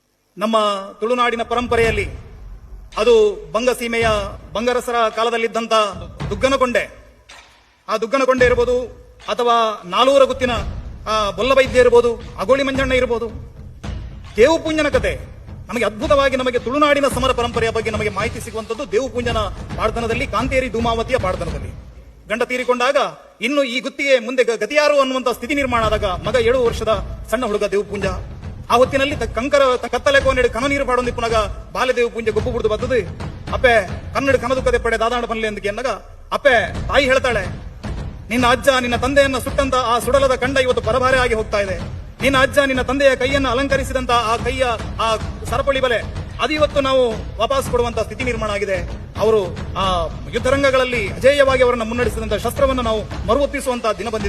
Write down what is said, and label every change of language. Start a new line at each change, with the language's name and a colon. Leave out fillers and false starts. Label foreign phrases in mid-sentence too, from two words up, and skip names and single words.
Kannada: ನಮ್ಮ ತುಳುನಾಡಿನ ಪರಂಪರೆಯಲ್ಲಿ ಅದು ಬಂಗಸೀಮೆಯ ಬಂಗರಸರ ಕಾಲದಲ್ಲಿದ್ದಂತ ದುಗ್ಗನಕೊಂಡೆ, ಆ ದುಗ್ಗನಕೊಂಡೆ ಇರ್ಬೋದು, ಅಥವಾ ನಾಲೂರ ಗುತ್ತಿನ ಬೊಲ್ಲವೈದ್ಯ ಇರ್ಬೋದು, ಅಗೋಳಿ ಮಂಜಣ್ಣ ಇರ್ಬೋದು, ದೇವಪುಂಜನ ಕತೆ ನಮಗೆ ಅದ್ಭುತವಾಗಿ ನಮಗೆ ತುಳುನಾಡಿನ ಸಮರ ಪರಂಪರೆಯ ಬಗ್ಗೆ ನಮಗೆ ಮಾಹಿತಿ ಸಿಗುವಂತದ್ದು ದೇವಪುಂಜನ ಪಾಡ್ದನದಲ್ಲಿ, ಕಾಂತೇರಿ ಧೂಮಾವತಿಯ ಪಾಡ್ದನದಲ್ಲಿ. ಗಂಡ ತೀರಿಕೊಂಡಾಗ ಇನ್ನು ಈ ಗುತ್ತಿಗೆ ಮುಂದೆ ಗತಿಯಾರು ಅನ್ನುವಂತ ಸ್ಥಿತಿ ನಿರ್ಮಾಣ ಆದಾಗ ಮಗ 7 ವರ್ಷದ ಸಣ್ಣ ಹುಡುಗ ದೇವಪುಂಜ ಆ ಹೊತ್ತಿನಲ್ಲಿ
Tulu: ಕಂಕರ ಕತ್ತಲೆ ಕೋನೆಡು ಕನ ನೀರು ಪಾಡೊಂದಿ ಪುನಗ ಬಾಲ್ಯ ದೇವಪುಂಜ ಗೊಬ್ಬು ಬಿಡ್ದು
Kannada: ಬರ್ತದೆ.
Tulu: ಅಪ್ಪೆ ಕನ್ನಡ ಕನದುಕದೆ ಪಡೆ ದಾದಾಣ ಪನ್ಲೆ
Kannada: ಅಂತ ಎನ್ನಗ ಅಪ್ಪೆ ತಾಯಿ ಹೇಳ್ತಾಳೆ, ನಿನ್ನ ಅಜ್ಜ ನಿನ್ನ ತಂದೆಯನ್ನ ಸುಟ್ಟಂತ ಆ ಸುಡಲದ ಕಂಡ ಇವತ್ತು ಪರಭಾರೆ ಆಗಿ ಹೋಗ್ತಾ ಇದೆ. ನಿನ್ನ ಅಜ್ಜ ನಿನ್ನ ತಂದೆಯ ಕೈಯನ್ನು ಅಲಂಕರಿಸಿದಂತ ಆ ಕೈಯ ಆ ಸರಪಳಿ ಬಲೆ ಅದು ಇವತ್ತು ನಾವು ವಾಪಸ್ ಕೊಡುವಂತ ಸ್ಥಿತಿ ನಿರ್ಮಾಣ ಆಗಿದೆ. ಅವರು ಆ ಯುದ್ಧರಂಗಗಳಲ್ಲಿ ಅಜೇಯವಾಗಿ ಅವರನ್ನು ಮುನ್ನಡೆಸಿದಂತ ಶಸ್ತ್ರವನ್ನು ನಾವು ಮರುವೊಪ್ಪಿಸುವಂತಹ ದಿನ ಬಂದಿದೆ.